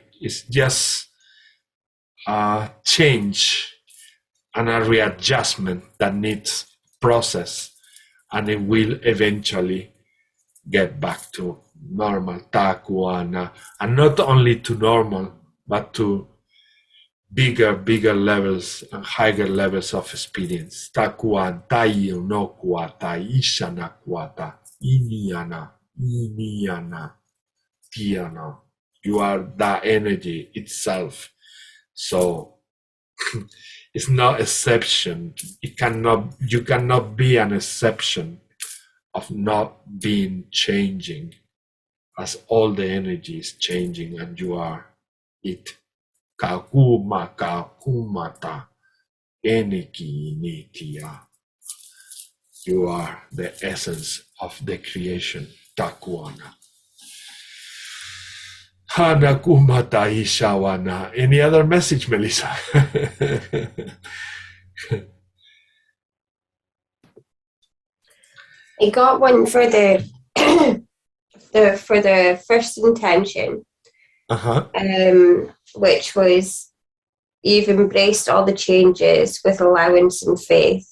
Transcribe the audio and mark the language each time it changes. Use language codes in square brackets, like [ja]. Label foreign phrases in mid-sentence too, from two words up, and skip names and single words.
[en] It's just a change and a readjustment that needs process, and it will eventually get back to normal, takuana, and not only to normal, but to bigger levels and higher levels of experience. Takuan, taio no kuata, ishana kuata, iniana, tiana. You are that energy itself. So it's not exception. You cannot be an exception of not being changing, as all the energy is changing and you are it. Kakumata eniki nitia. You are the essence of the creation. Takuana. Hanakumata ishawana. Any other message, Melissa? I got one for the for the first intention, which was, you've embraced all the changes with allowance and faith.